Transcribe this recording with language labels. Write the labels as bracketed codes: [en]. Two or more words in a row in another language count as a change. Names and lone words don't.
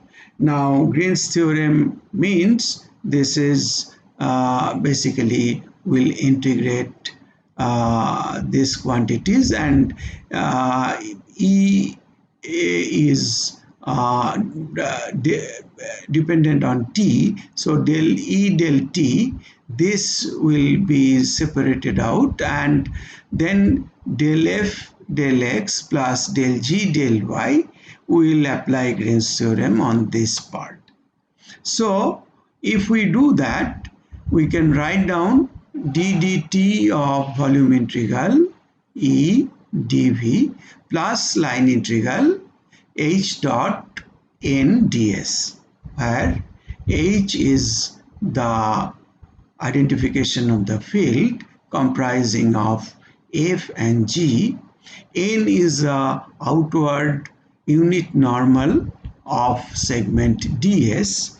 [en] Now Green's theorem means this is basically will integrate these quantities, and E is dependent on T, so del E del T, this will be separated out, and then del F del X plus del G del Y, we will apply Green's theorem on this part. So if we do that, we can write down d dt of volume integral E dv plus line integral h dot n ds, where h is the identification of the field comprising of f and g, n is a outward unit normal of segment ds.